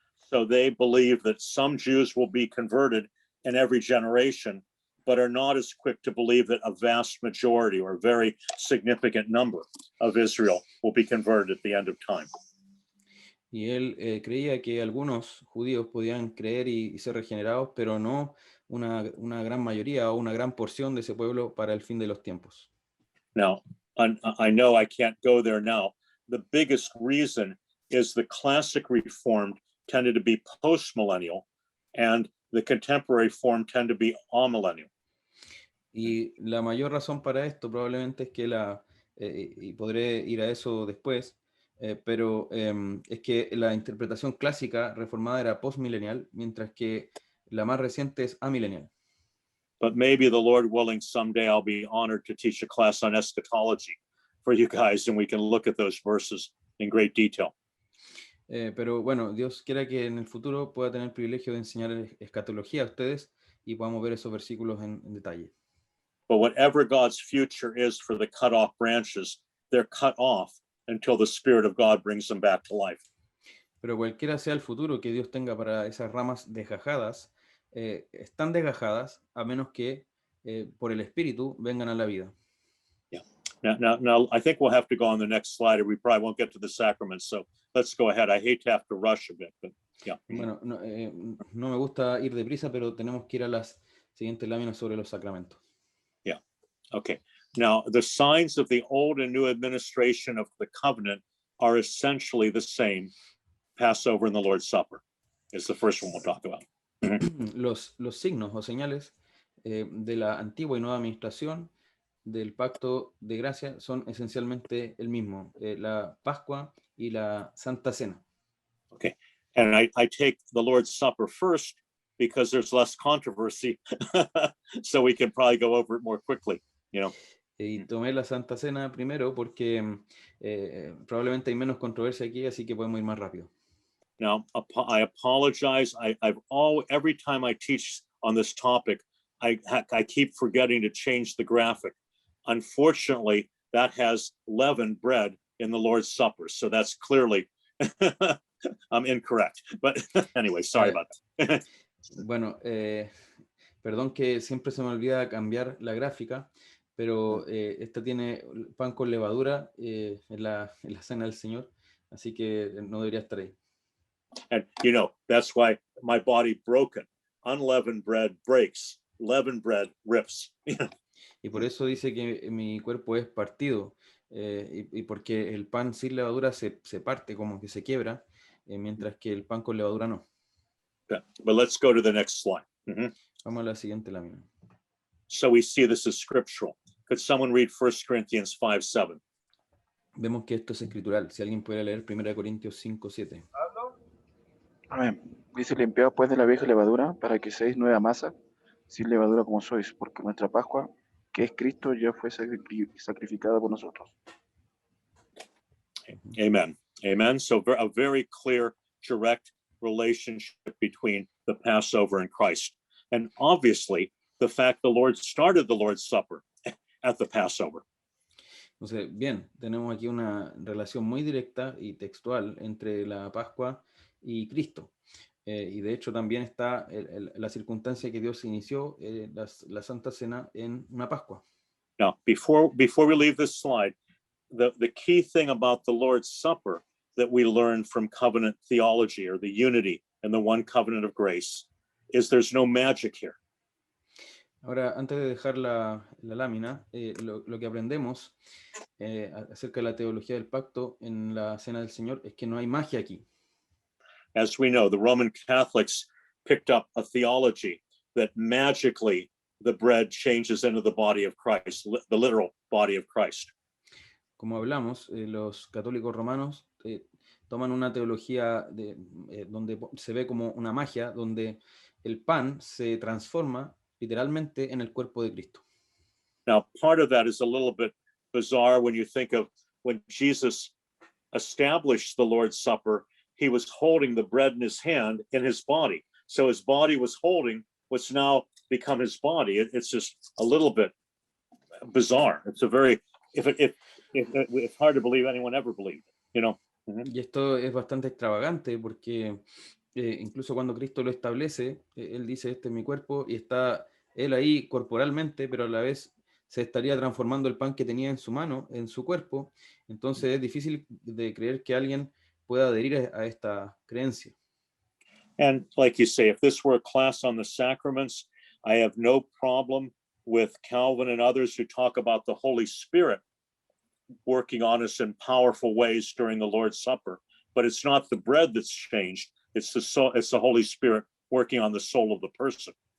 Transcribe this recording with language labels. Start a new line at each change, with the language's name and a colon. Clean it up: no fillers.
English: So they believe that some Jews will be converted in every generation, but are not as quick to believe that a vast majority or a very significant number of Israel will be converted at the end of time.
Spanish: Y él creía que algunos judíos podían creer y ser regenerados, pero no una gran mayoría o una gran porción de ese pueblo para el fin de los tiempos.
English: Now, I know I can't go there now. The biggest reason is the classic Reformed tended to be post-millennial, and the contemporary Reformed tend to be amillennial.
Spanish: Y la mayor razón para esto probablemente es que y podré ir a eso después, pero es que la interpretación clásica reformada era postmilenial, mientras que la más reciente es amilenial.
English: But maybe the Lord willing, someday I'll be honored to teach a class on eschatology for you guys, and we can look at those verses in great detail.
Spanish: Pero bueno, Dios quiera que en el futuro pueda tener el privilegio de enseñar escatología a ustedes y podamos ver esos versículos en detalle.
English: But whatever God's future is for the cut off branches, they're cut off until the Spirit of God brings them back to life.
Spanish: Pero cualquiera sea el futuro que Dios tenga para esas ramas desgajadas, están desgajadas a menos que por el Espíritu vengan a la vida.
English: Yeah. Now, I think we'll have to go on the next slide, or we probably won't get to the sacraments. So let's go ahead. I hate to have to rush a bit, but yeah.
Spanish: Bueno, no me gusta ir deprisa, pero tenemos que ir a las siguientes láminas sobre los sacramentos.
English: Yeah. Okay. Now, the signs of the old and new administration of the covenant are essentially the same. Passover and the Lord's Supper is the first one we'll talk about.
Spanish: Los signos o señales de la antigua y nueva administración del pacto de gracia son esencialmente el mismo, la Pascua y la Santa Cena.
English: Okay, and I take the Lord's Supper first because there's less controversy, so we can probably go over it more quickly, you know.
Spanish: Y tomé la Santa Cena primero porque probablemente hay menos controversia aquí, así que podemos ir más rápido.
English: Now, I apologize. Every time I teach on this topic, I keep forgetting to change the graphic. Unfortunately, that has leavened bread in the Lord's Supper, so that's clearly incorrect. But anyway, sorry about that.
Spanish: Bueno, perdón que siempre se me olvida cambiar la gráfica, pero esta tiene pan con levadura en la cena del Señor, así que no debería estar ahí.
English: And you know, that's why my body broken. Unleavened bread breaks. Leavened bread rips.
Spanish: Y por eso dice que mi cuerpo es partido, y porque el pan sin levadura se parte, como que se quiebra, mientras que el pan con levadura no.
English: Okay. But let's go to the next slide.
Spanish: Vamos a la siguiente lámina.
English: So we see this is scriptural. Could someone read 1 Corinthians 5:7?
Spanish: Vemos que esto es escritural. Si alguien puede leer 1 Corintios 5:7. Amén. Dice: limpiaos pues de la vieja levadura, para que seáis nueva masa, sin levadura como sois, porque nuestra Pascua, que es Cristo, ya fue sacrificada por nosotros.
English: Amen. Amen. So a very clear, direct relationship between the Passover and Christ. And obviously, the fact the Lord started the Lord's Supper at the Passover.
Spanish: Entonces, bien, tenemos aquí una relación muy directa y textual entre la Pascua y Cristo. Y de hecho también está la circunstancia que Dios inició la Santa Cena en una Pascua.
English: Now, before we leave this slide, the key thing about the Lord's Supper that we learn from covenant theology, or the unity and the one covenant of grace, is there's no magic here.
Spanish: Ahora, antes de dejar la lámina, lo que aprendemos acerca de la teología del pacto en la Cena del Señor es que no hay magia aquí.
English: As we know, the Roman Catholics picked up a theology that magically the bread changes into the body of Christ, the literal body of Christ.
Spanish: Como hablamos, los católicos romanos toman una teología donde se ve como una magia, donde el pan se transforma literalmente en el cuerpo de Cristo.
English: Now, part of that is a little bit bizarre when you think of when Jesus established the Lord's Supper, he was holding the bread in his hand in his body. So his body was holding what's now become his body. It's just a little bit bizarre. It's a very, it's hard to believe anyone ever believed it, you know?
Spanish: Y esto es bastante extravagante porque incluso cuando Cristo lo establece, él dice, este es mi cuerpo, y está él ahí corporalmente, pero a la vez se estaría transformando el pan que tenía en su mano, en su cuerpo. Entonces es difícil de creer que alguien pueda adherir a esta creencia.
English: And like you say, if this were a class on the sacraments, I have no problem with Calvin and others who talk about the Holy Spirit working on us in powerful ways during the Lord's Supper. But it's not the bread that's changed. It's the Holy Spirit working on the soul of the person.